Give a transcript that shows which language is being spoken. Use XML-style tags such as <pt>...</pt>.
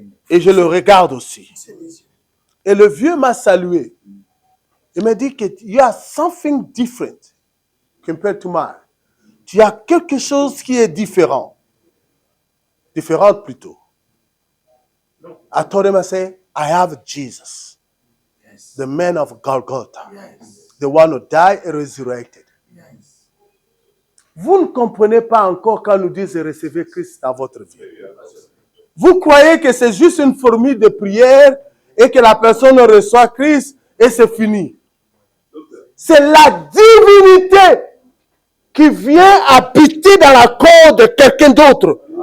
<fr>Et je le regarde aussi. Et le vieux m'a salué. Il m'a dit que</fr> <en>you are something different compared to mine.</en> <fr>Tu as quelque chose qui est différent. Différente plutôt.</fr> <en>I told him, I said, I have Jesus. The man of Golgotha. The one who died and resurrected.</en> <fr>Vous ne comprenez pas encore quand nous disons recevez Christ dans votre vie. Vous croyez que c'est juste une formule de prière et que la personne reçoit Christ et c'est fini. C'est la divinité qui vient habiter dans la corps de quelqu'un d'autre.</fr>